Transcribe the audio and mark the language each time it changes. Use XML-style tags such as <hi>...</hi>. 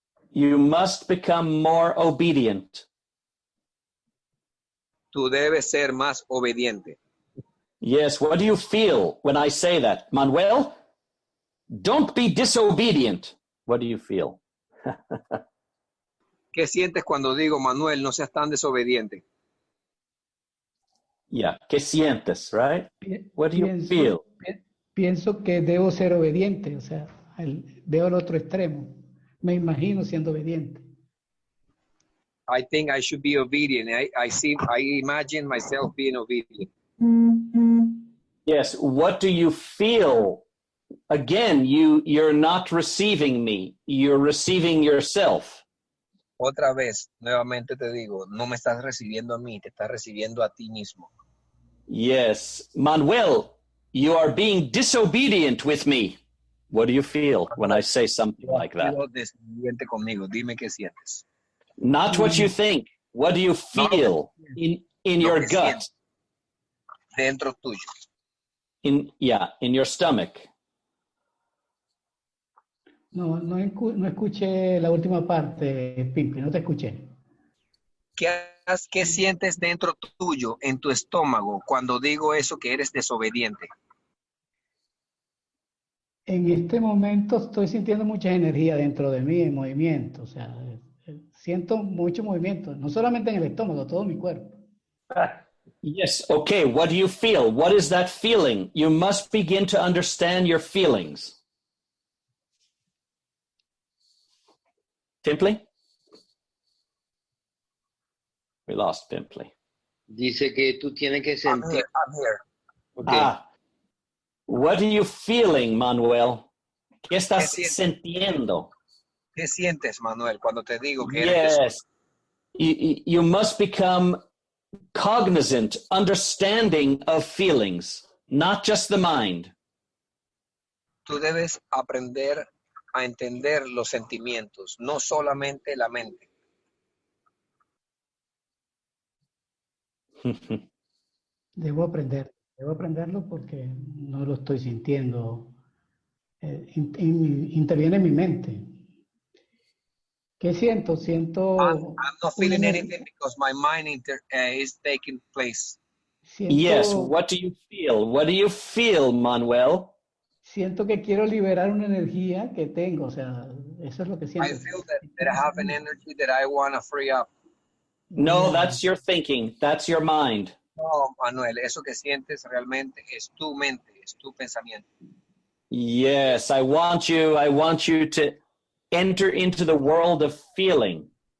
<en>You must become more obedient.</en> <es>Tú debes ser más obediente.</es> <en>Yes, what do you feel when I say that? Manuel, don't be disobedient. What do you feel?</en> <es>¿Qué sientes cuando digo, Manuel, no seas tan desobediente?</es> <en>Yeah,</en> <es>¿qué sientes,</es> <en>right? What do you feel?</en> <es>Pienso que debo ser obediente, o sea, veo el otro extremo. Me imagino siendo obediente.</es> <en>I think I should be obedient. I imagine myself being obedient. Yes, what do you feel? Again, you're not receiving me. You're receiving yourself.</en> <es>Otra vez, nuevamente te digo, no me estás recibiendo a mí, te estás recibiendo a ti mismo.</es> <en>Yes. Manuel, you are being disobedient with me. What do you feel when I say something like that?</en> <es>Desobediente conmigo. Dime qué sientes.</es> <en>Not what you think. What do you feel in your gut?</en> <es>Dentro tuyo.</es> <en>In your stomach.</en> <es>No escuché la última parte, Pimpi, no te escuché. ¿Qué sientes dentro tuyo, en tu estómago, cuando digo eso que eres desobediente? En este momento estoy sintiendo mucha energía dentro de mí, en movimiento. O sea, siento mucho movimiento, no solamente en el estómago, todo mi cuerpo.</es> <en>Yes, okay, what do you feel? What is that feeling? You must begin to understand your feelings. Pimply? We lost Pimply.</en> <es>Dice que tú tienes que sentir.</es> <en>I'm here. Okay. What are you feeling, Manuel?</en> <es>¿Qué estás sintiendo? ¿Qué sientes, Manuel, cuando te digo que eres</es> <en>Yes. You must become cognizant, understanding of feelings, not just the mind.</en> <es>Tú debes aprender a entender los sentimientos, no solamente la mente. Debo aprenderlo porque no lo estoy sintiendo. Interviene en mi mente. ¿Qué siento?</es> <en>I'm not feeling anything because my mind is taking place. Yes, what do you feel? What do you feel, Manuel?</en> <es>Siento que quiero liberar una energía que tengo, o sea, eso es lo que siento.</es> <en>I feel that I have an energy that I want to free up. No, that's your thinking. That's your mind.</en> <es>No, Manuel, eso que sientes realmente es tu mente, es tu pensamiento.</es> <en>Yes, I want you to enter into the world of feeling.</en>